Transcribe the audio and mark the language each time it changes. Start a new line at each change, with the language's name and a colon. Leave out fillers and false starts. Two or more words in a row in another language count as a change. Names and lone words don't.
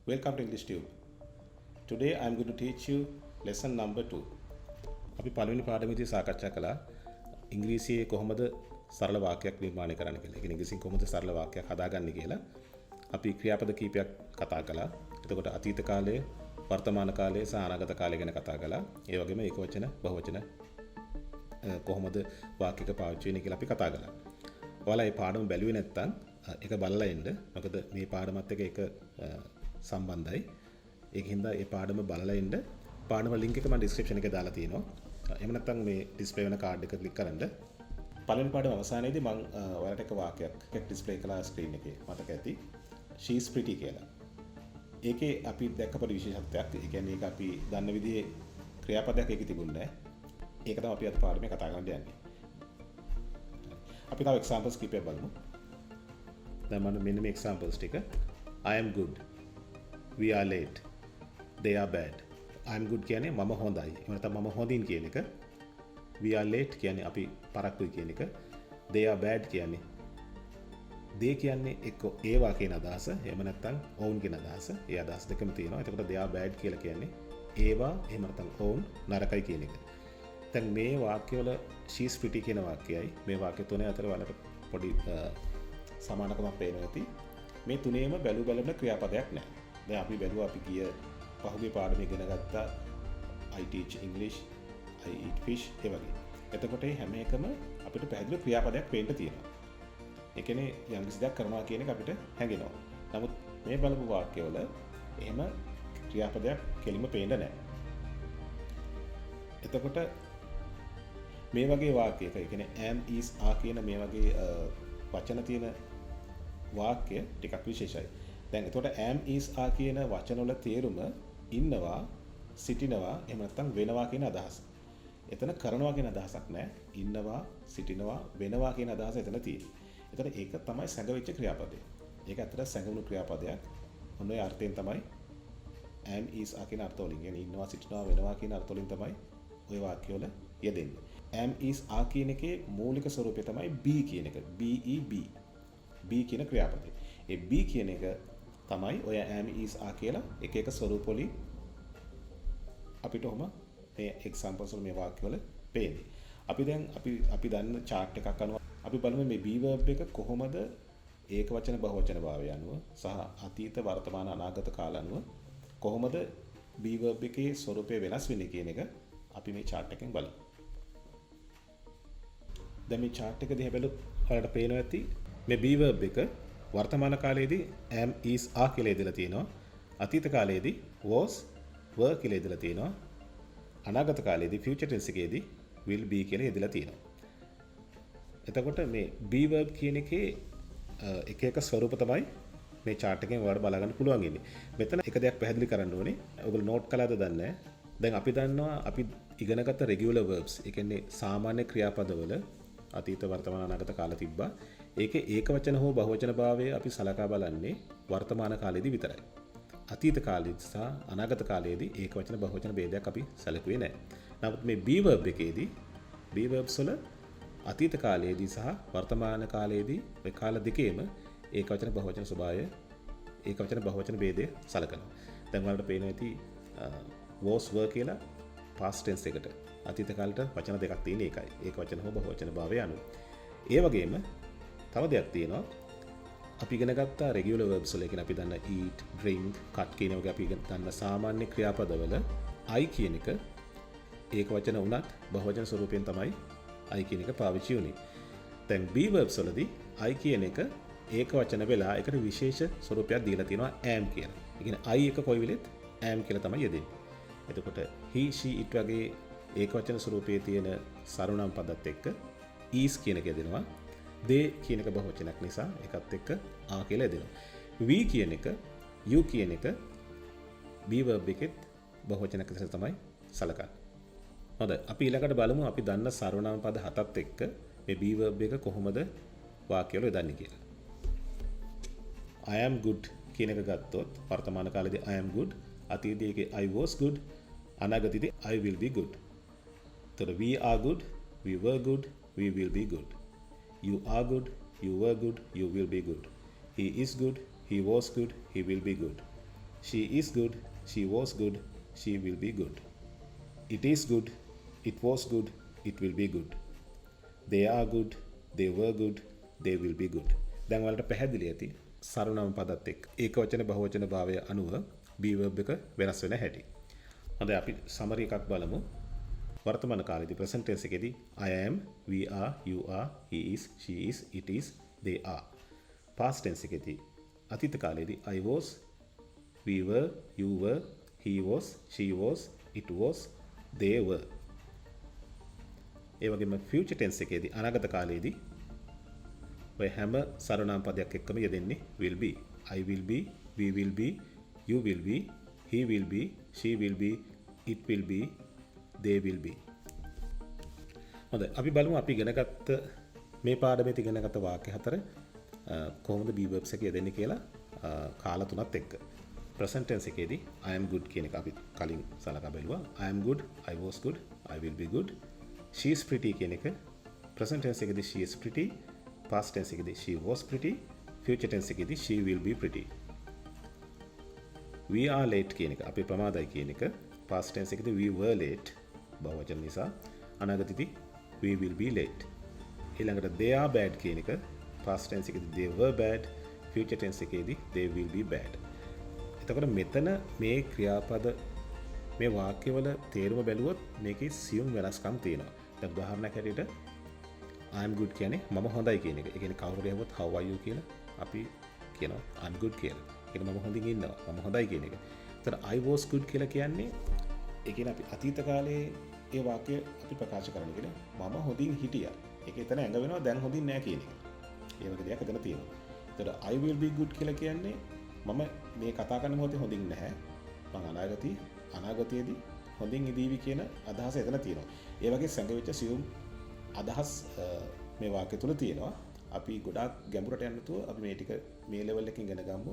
English: Welcome to English Tube. Today I am going to teach you lesson number 2.
Sinhala: අපි පළවෙනි පාඩමේදී සාකච්ඡා කළා ඉංග්‍රීසියේ කොහොමද සරල වාක්‍යයක් නිර්මාණය කරන්න කියලා. ඒ කියන්නේ ඉංග්‍රීසියෙන් කොහොමද සරල වාක්‍යයක් හදාගන්නේ කියලා. අපි ක්‍රියාපද කීපයක් කතා කළා. එතකොට අතීත කාලය, වර්තමාන කාලය සහ අනාගත කාලය ගැන කතා කළා. ඒ වගේම ඒකවචන, බහුවචන කොහොමද වාක්‍යයක පාවිච්චි වෙන්නේ කියලා අපි කතා කළා. ඔයාලා මේ පාඩම බැලුවේ නැත්නම් ඒක බලලා ඉන්න. මොකද මේ පාඩමත් එක්ක ඒක සම්බන්ධයි. ඒකින්ද මේ පාඩම බලලා ඉන්න. පාඩම ලින්ක් එක මම ඩිස්ක්‍රිප්ෂන් එකේ දාලා තියෙනවා. එහෙම නැත්නම් මේ ඩිස්ප්ලේ වෙන කාඩ් එක ක්ලික් කරන්න. පළවෙනි පාඩම අවසානයේදී මම ඔයාලට එක වාක්‍යයක් ඩිස්ප්ලේ කළා ස්ක්‍රීන් එකේ. මතක ඇති.
English: she is pretty
Sinhala: කියලා. ඒකේ අපි දැක්ක පොඩි විශේෂත්වයක්. ඒ කියන්නේ ඒක අපි දන්න විදිහේ ක්‍රියාපදයක් ඒකේ තිබුණේ නැහැ. ඒක තමයි අපි අද පාඩමේ කතා කරන්න යන්නේ. අපි තව එක්සැම්පල්ස් කීපයක් බලමු. දැන් මම මෙන්න මේ එක්සැම්පල්ස් ටික.
English: I am good. We are late. They are bad. I am good
Sinhala: කියන්නේ මම හොඳයි. එහෙම නැත්නම් මම හොඳින් කියන එක.
English: We are late
Sinhala: කියන්නේ අපි පරක්කුයි කියන එක.
English: They are bad
Sinhala: කියන්නේ they කියන්නේ එක්ක ඒවා කියන අදහස. එහෙම නැත්නම් ඔවුන් කියන අදහස. ඒ අදහස් දෙකම තියෙනවා. එතකොට
English: they are bad
Sinhala: කියලා කියන්නේ ඒවා එහෙම නැත්නම් ඔවුන් නරකයි කියන එක. දැන් මේ වාක්‍යවල
English: she is pretty
Sinhala: කියන වාක්‍යයයි මේ වාක්‍ය තුනේ අතර වලට පොඩි සමානකමක් පේනවා ඇති. මේ තුනේම බැලුම ක්‍රියාපදයක් නැහැ. දැන් අපි බැලුවා අපි ගිය පහුගිය පාඩමේ ඉගෙන ගත්තා
English: I teach English, I eat fish
Sinhala: ඒ වගේ. එතකොට මේ හැම එකම අපිට පැහැදිලි ක්‍රියාපදයක් පේන්න තියෙනවා. ඒ කියන්නේ යම් කිසි දෙයක් කරනවා කියන එක අපිට හැඟෙනවා. නමුත් මේ බලපු වාක්‍යවල එහෙම ක්‍රියාපදයක් කෙලින්ම පේන්න නැහැ. එතකොට මේ වගේ වාක්‍යයක ඒ කියන්නේ
English: am is are
Sinhala: කියන මේ වගේ වචන තියෙන වාක්‍ය ටිකක් විශේෂයි. දැන් එතකොට
English: am is are
Sinhala: කියන වචන වල තේරුම ඉන්නවා, සිටිනවා, එහෙම නැත්නම් වෙනවා කියන අදහස. එතන කරනවා කියන අදහසක් නැහැ. ඉන්නවා, සිටිනවා, වෙනවා කියන අදහස එතන තියෙනවා. එතන ඒක තමයි සැඟවිච්ච ක්‍රියාපදය. ඒක ඇත්තට සැඟවුණු ක්‍රියාපදයක්. ඔන්න ඔය අර්ථයෙන් තමයි
English: am is are
Sinhala: කියන අර්ථ වලින් කියන්නේ ඉන්නවා, සිටිනවා, වෙනවා කියන අර්ථ වලින් තමයි ඔය වාක්‍ය වල යෙදෙන්නේ.
English: am is are
Sinhala: කියන එකේ මූලික ස්වරූපය තමයි be කියන එක.
English: be be
Sinhala: කියන ක්‍රියාපදය. ඒ be කියන එක තමයි ඔය
English: am is are
Sinhala: කියලා එක එක ස්වරූප වලින් අපිට ඔහම මේ එක්සැම්පල්ස් වල මේ වාක්‍ය වල පේන්නේ. අපි දන්න chart එකක් අනුව අපි බලමු මේ
English: be verb
Sinhala: එක කොහොමද ඒක වචන බහුවචන භාවය අනුව සහ අතීත වර්තමාන අනාගත කාල අනුව කොහොමද
English: be verb
Sinhala: එකේ ස්වරූපය වෙනස් වෙන්නේ කියන එක අපි මේ chart එකෙන් බලමු. දැන් මේ chart එක දිහා බැලුවොත් ඔයාලට පේනවා ඇති මේ
English: be verb
Sinhala: එක වර්තමාන කාලයේදී
English: am is are
Sinhala: කියලා ඉදලා තියෙනවා. අතීත කාලයේදී
English: was were
Sinhala: කියලා ඉදලා තියෙනවා. අනාගත කාලයේදී
English: future tense
Sinhala: එකේදී
English: will be
Sinhala: කියලා ඉදලා තියෙනවා. එතකොට මේ
English: be verb
Sinhala: කියන එකේ එක එක ස්වරූප තමයි මේ chart එකෙන් ඔයාලට බලා ගන්න පුළුවන් ඉන්නේ. මෙතන එක දෙයක් පැහැදිලි කරන්න ඕනේ. ඔයගොල්ලෝ note කළාද දන්නේ නැහැ. දැන් අපි දන්නවා අපි ඉගෙනගත්ත
English: regular verbs.
Sinhala: ඒ කියන්නේ සාමාන්‍ය ක්‍රියාපදවල අතීත වර්තමාන අනාගත කාල තිබ්බා. ඒකේ ඒකවචන හෝ බහුවචන භාවය අපි සලකා බලන්නේ වර්තමාන කාලයේදී විතරයි. අතීත කාලයේදී සහ අනාගත කාලයේදී ඒකවචන බහුවචන ભેදයක් අපි සැලකුවේ නැහැ. නමුත් මේ
English: be verb
Sinhala: එකේදී
English: be verbs
Sinhala: වල අතීත කාලයේදී සහ වර්තමාන කාලයේදී මේ කාල දෙකේම ඒකවචන බහුවචන ස්වභාවය ඒකවචන බහුවචන ભેදය සලකනවා. දැන් වලට පේනවා ඇති
English: was were
Sinhala: කියලා
English: past tense
Sinhala: එකට අතීත කාලයට වචන දෙකක් තියෙන එකයි. ඒකවචන හෝ බහුවචන භාවය අනුව. ඒ වගේම තව දෙයක් තියෙනවා. අපි ඉගෙන ගත්ත
English: regular verbs
Sinhala: වල කියන්නේ අපි දන්න
English: eat, drink, cut
Sinhala: කියන වගේ අපි දන්න සාමාන්‍ය ක්‍රියාපදවල I කියන එක ඒක වචන වුණත් බහුවචන ස්වරූපයෙන් තමයි I කියන එක පාවිච්චි වුනේ. දැන්
English: be verbs
Sinhala: වලදී I කියන එක ඒක වචන වෙලා ඒකට විශේෂ ස්වරූපයක් දීලා තියෙනවා am කියලා. ඒ කියන්නේ I එක කොයි වෙලෙත් am කියලා තමයි යෙදෙන්නේ. එතකොට
English: he, she, it
Sinhala: වගේ ඒක වචන ස්වරූපයේ තියෙන සරුණම් පදත් එක්ක is කියන එක යෙදෙනවා. they කියන එක බහුවචනයක් නිසා ඒකත් එක්ක are කියලා යෙදෙනවා. we කියන එක, you කියන එක
English: be verb
Sinhala: එකෙත් බහුවචනයක් විදිහට තමයි සලකන්නේ. හොඳයි. අපි ඊළඟට බලමු අපි දන්න සර්වනාම පද හතත් එක්ක මේ
English: be verb
Sinhala: එක කොහොමද වාක්‍යවල යොදන්නේ කියලා.
English: I am good
Sinhala: කියන එක ගත්තොත් වර්තමාන කාලේදී
English: I am good, අතීතයේදී I was good, අනාගතයේදී I will be good. එතකොට we are good, we were good, we will be good. You are good, you were good, you will be good. He is good, he was good, he will be good. She is good, she was good, she will be good. It is good, it was good, it will be good. They are good, they were good, they will be good.
Sinhala: දැන් වලට පැහැදිලි ඇති සරලම පදත් එක්ක ඒක වචන බහුවචන භාවය අනුව
English: be verb
Sinhala: එක වෙනස් වෙන හැටි. හොඳයි අපි සමරි එකක් බලමු. වර්තමාන කාලේදී
English: present tense එකේදී I am, we are, you are, he is, she is, it is, they are. past tense
Sinhala: එකේදී අතීත කාලේදී
English: I was, we were, you were, he was, she was, it was, they were.
Sinhala: ඒ වගේම
English: future tense
Sinhala: එකේදී අනාගත කාලයේදී ඔය හැම සර්වනාම පදයක් එක්කම යෙදෙන්නේ
English: will be. I will be, we will be, you will be, he will be, she will be, it will be, they will be.
Sinhala: හොඳයි අපි බලමු අපි ඉගෙනගත්ත මේ පාඩමේ ඉගෙනගත්ත වාක්‍ය හතර කොහොමද
English: be verbs
Sinhala: එක යෙදෙන්නේ කියලා කාල තුනත් එක්ක.
English: present tense
Sinhala: එකේදී
English: I am good
Sinhala: කියන එක අපි කලින් සලකා බැලුවා.
English: I am good, I was good, I will be good. She is pretty
Sinhala: කියන එක
English: present tense එකේදී she is pretty, past tense එකේදී she was pretty, future tense එකේදී she will be pretty. We are late
Sinhala: කියන එක අපි ප්‍රමාදයි කියන එක
English: past tense එකේදී we were late
Sinhala: බහුවචන නිසා, අනාගතයේදී
English: we will be late. ඊළඟට they are bad
Sinhala: කියන එක
English: past tense එකේදී they were bad, future tense එකේදී they will be bad.
Sinhala: එතකොට මෙතන මේ ක්‍රියාපද මේ වාක්‍යවල තේරුම බැලුවොත් මේකේ සියුම් වෙනස්කම් තියෙනවා. දැන් උදාහරණයක් හැටියට
English: I am good
Sinhala: කියන්නේ මම හොඳයි කියන එක. ඒ කියන්නේ කවුරු හරි
English: how are you
Sinhala: කියලා අපි කියනවා
English: I'm good
Sinhala: කියලා. ඒක මම හොඳින් ඉන්නවා. මම හොඳයි කියන එක. එතන
English: I was good
Sinhala: කියලා කියන්නේ ඒ කියන්නේ අපි අතීත කාලේ ඒ වාක්‍ය අපි ප්‍රකාශ කරන්න කියන්නේ මම හොඳින් හිටියා. ඒක එතන ඇඟ වෙනවා දැන් හොඳින් නැහැ කියන එක. ඒ වගේ දෙයක් එතන තියෙනවා. එතන
English: I will be good
Sinhala: කියලා කියන්නේ මම මේ කතා කරන මොහොතේ හොඳින් නැහැ. මම අනාගතයේදී හොඳින් ඉදීවි කියන අදහස එතන තියෙනවා. ඒ වගේ සැඟවිච්ච සියුම් අදහස් මේ වාක්‍ය තුල තියෙනවා. අපි ගොඩාක් ගැඹුරට යන්න නැතුව අපි මේ ටික මේ ලෙවල් එකකින් ඉගෙන ගමු.